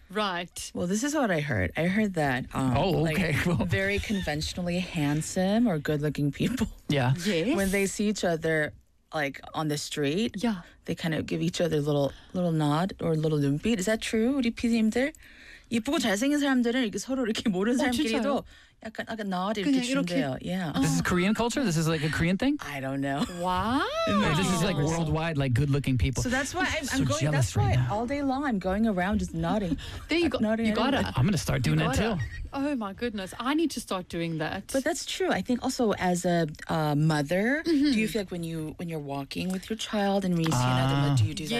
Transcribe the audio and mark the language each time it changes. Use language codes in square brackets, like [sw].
[en] Right. Well, this is what I heard. I heard that very conventionally handsome or good-looking people. Yeah. Yes. When they see each other, like, on the street, they kind of give each other a little nod or a little 눈빛. Is that true, [ko] 우리 PD님들? 예쁘고 잘생긴 사람들은 이렇게 서로 이렇게 모르는 사람끼리도 약간 nod 이렇게 준대요. [en] Yeah. This is Korean culture? This is like a Korean thing? I don't know. Wow. No, this is like worldwide, like good-looking people. So that's why I'm going all day long I'm going around just nodding. There you go. Nodding you got it. I'm going to start doing that too. Oh my goodness. I need to start doing that. But that's true. I think also as a mother, do you feel like when you're walking with your child and when you see another one, do you do that too?